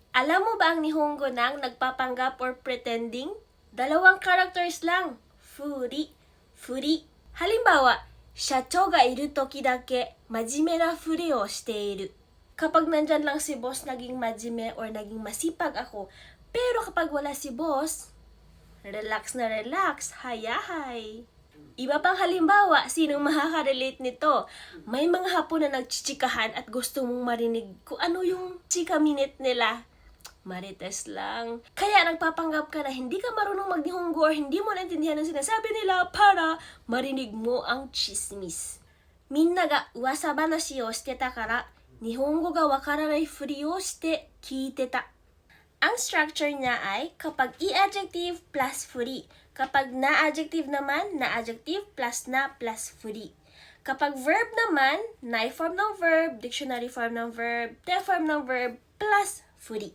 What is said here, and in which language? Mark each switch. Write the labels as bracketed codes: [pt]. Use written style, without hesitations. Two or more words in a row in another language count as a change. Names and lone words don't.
[tl] Alam mo ba ang Nihongo ng nagpapanggap or pretending? 2 characters lang. Furi, furi. Halimbawa, [ja] 社長がいる時だけ真面目なふりをしている. [tl] Kapag nandyan lang si boss, naging majime or naging masipag ako. Pero kapag wala si boss, relax na relax, hayahay. Iba pang halimbawa, sinong makaka-relate nito? May mga hapon na nagchichikahan at gusto mong marinig kung ano yung chika minute nila. Marites lang. Kaya nagpapanggap ka na hindi ka marunong mag-Nihongo or hindi mo naintindihan ang sinasabi nila para marinig mo ang chismis. [ja] 皆が噂話をしてたから、日本語が分からないふりをして聞いてた. [tl] Ang structure niya ay kapag i-adjective plus furi. Kapag na-adjective naman, na-adjective plus na plus furi. Kapag verb naman, na-form ng verb, [en] dictionary form [tl] ng verb, te-form ng verb, plus furi.